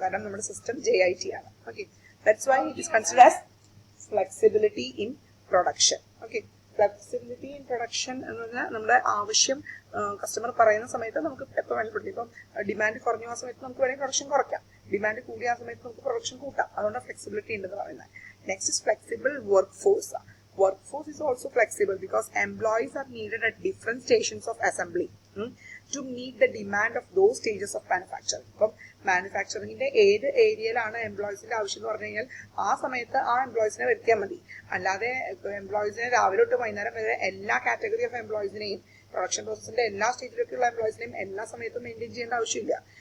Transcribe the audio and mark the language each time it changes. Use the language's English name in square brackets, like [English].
[Malayalam] കാരണം നമ്മുടെ system JIT ആണ്. [English] Okay, that's why it is considered as flexibility in production. [Malayalam] Okay, flexibility in production എന്ന് പറഞ്ഞാൽ നമ്മുടെ ആവശ്യം കസ്റ്റമർ പറയുന്ന സമയത്ത് നമുക്ക് എപ്പോൾ വേണമെങ്കിൽ പറ്റും. ഇപ്പം ഡിമാൻഡ് കുറഞ്ഞ ആ സമയത്ത് നമുക്ക് വേണമെങ്കിൽ പ്രൊഡക്ഷൻ കുറയ്ക്കാം, ഡിമാൻഡ് കൂടിയ ആ സമയത്ത് നമുക്ക് പ്രൊഡക്ഷൻ കൂട്ടാം. അതുകൊണ്ട് ഫ്ലെക്സിബിലിറ്റി ഉണ്ടെന്ന് പറയുന്നത്. [English] Next is flexible workforce. Workforce is also flexible because employees are needed at different stations of assembly to meet the demand of those stages of manufacturing. [Malayalam] ഇപ്പം മാനുഫാക്ചറിങ്ങിന്റെ ഏത് ഏരിയയിലാണ് എംപ്ലോയീസിന്റെ ആവശ്യം എന്ന് പറഞ്ഞു കഴിഞ്ഞാൽ ആ സമയത്ത് ആ എംപ്ലോയീസിനെ വരുത്തിയാൽ മതി. അല്ലാതെ എംപ്ലോയീസിനെ രാവിലെ തൊട്ട് വൈകുന്നേരം വരെ എല്ലാ കാറ്റഗറി ഓഫ് എംപ്ലോയീസിനെയും പ്രൊഡക്ഷൻ പ്രോസസ്സിന്റെ എല്ലാ സ്റ്റേജിലൊക്കെയുള്ള എംപ്ലോയീസിനെയും എല്ലാ സമയത്തും മെയിൻറ്റെയിൻ ചെയ്യേണ്ട ആവശ്യമില്ല.